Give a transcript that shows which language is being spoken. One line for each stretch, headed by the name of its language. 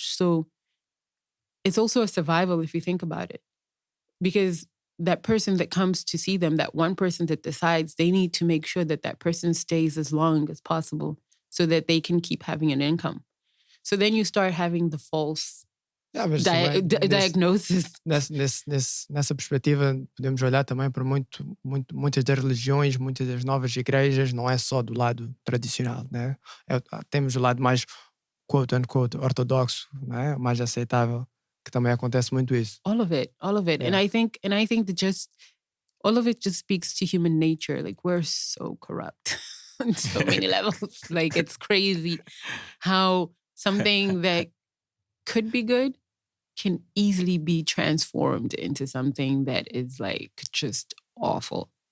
English: So it's also a survival if you think about it. Because that person that comes to see them, that one person that decides, they need to make sure that that person stays as long as possible so that they can keep having an income. So then you start having the false diagnosis.
Portuguese: Nessa perspectiva, podemos olhar também para muitas das religiões, muitas das novas igrejas, não é só do lado tradicional, né? Temos o lado mais quote-unquote ortodoxo, né? Mais aceitável, que também acontece muito isso.
English: All of it. Yeah. And I think that just all of it just speaks to human nature. Like, we're so corrupt on so many levels. Like, it's crazy how something that could be good can easily be transformed into something that is like just awful.